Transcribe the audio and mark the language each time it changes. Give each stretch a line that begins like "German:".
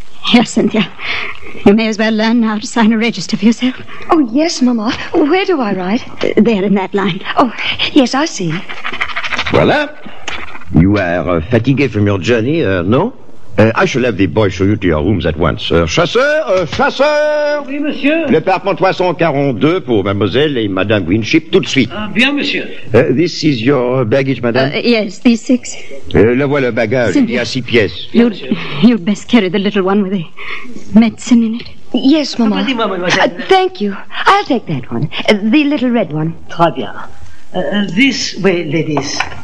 English: Here, Cynthia, you may as well learn now to sign a register for yourself. Oh, yes, Mama. Where do I write? There in that line. Oh, yes, I see.
French: Voilà.
English: You are fatigued from your journey, no? I shall have the boy show you to your rooms at once.
French: Chasseur! Oui, monsieur. Le parpent 342 pour mademoiselle et madame Winship, tout de suite. Bien, monsieur.
English: This is your baggage, madame? Yes, these six.
French: La voilà, bagage. Il y a six pièces.
English: You'd best carry the little one with the medicine in it. Yes, mama. Thank you. I'll take that one. The little red one.
French: Très bien.
English: This way, ladies.